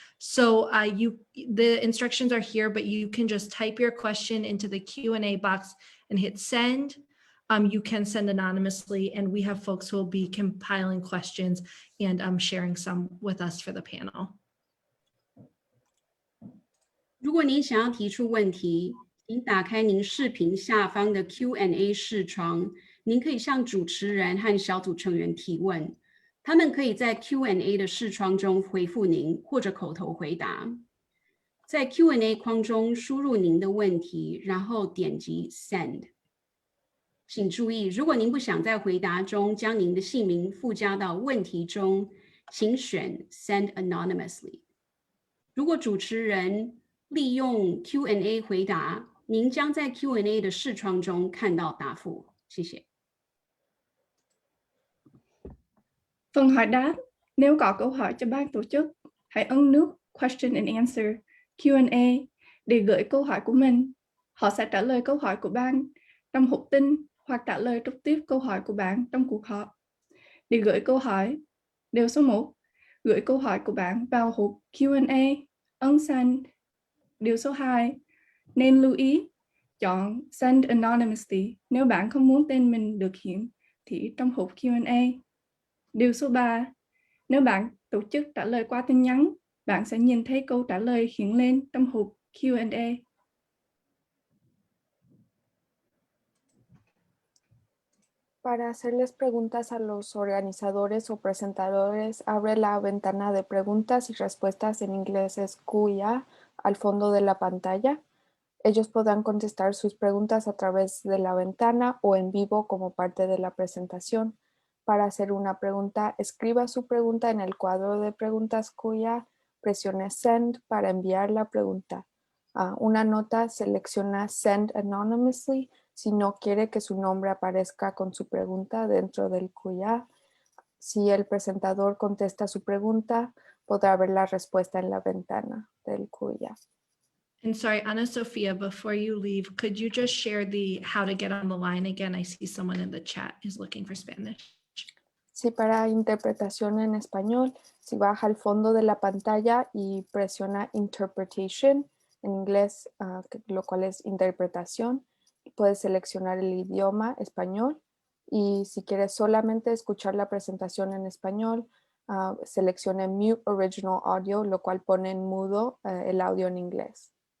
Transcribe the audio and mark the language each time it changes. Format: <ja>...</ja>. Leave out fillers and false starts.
<en>So the instructions are here, but you can just type your question into the Q&A box and hit send. You can send anonymously, and we have folks who will be compiling questions and sharing some with us for the panel.</en> <zh>如果您想要提出问题，请打开您视频下方的 Q&A 视窗，您可以向主持人和小组成员提问，他们可以在 Q&A 的视窗中回复您，或者口头回答。在 Q&A 框中输入您的问题，然后点击 Send。请注意，如果您不想在回答中将您的姓名附加到问题中，请选 Send Anonymously。如果主持人利用 Q&A 回答，您将在 Q&A 的视窗中看到答复。谢谢。</zh> <vi>Phần hỏi đáp, nếu có câu hỏi cho ban tổ chức, hãy ấn nút Question and Answer Q&A để gửi câu hỏi của mình. Họ sẽ trả lời câu hỏi của bạn trong hộp tin hoặc trả lời trực tiếp câu hỏi của bạn trong cuộc họp. Để gửi câu hỏi, điều số 1, gửi câu hỏi của bạn vào hộp Q&A, ấn Send. Điều số 2, Nên lưu ý, chọn Send Anonymously nếu bạn không muốn tên mình được hiện thị trong hộp Q&A. Điều số 3, nếu bạn tổ chức trả lời qua tin nhắn, bạn sẽ nhìn thấy câu trả lời hiện lên trong hộp Q&A.</vi> <es>Para hacerles preguntas a los organizadores o presentadores, abre la ventana de preguntas y respuestas, en inglés es Q&A, al fondo de la pantalla. Ellos podrán contestar sus preguntas a través de la ventana o en vivo como parte de la presentación. Para hacer una pregunta, escriba su pregunta en el cuadro de preguntas Q&A, presione Send para enviar la pregunta. Una nota selecciona Send Anonymously si no quiere que su nombre aparezca con su pregunta dentro del Q&A. Si el presentador contesta su pregunta, podrá ver la respuesta en la ventana del Q&A.</es> <en>And sorry, Ana Sofia, before you leave, could you just share the how to get on the line again? I see someone in the chat is looking for Spanish.</en> <es>Sí, para interpretación en español, si baja al fondo de la pantalla y presiona Interpretation, en inglés, lo cual es interpretación, puedes seleccionar el idioma español y si quieres solamente escuchar la presentación en español, seleccione Mute Original Audio, lo cual pone en mudo el audio en inglés.</es>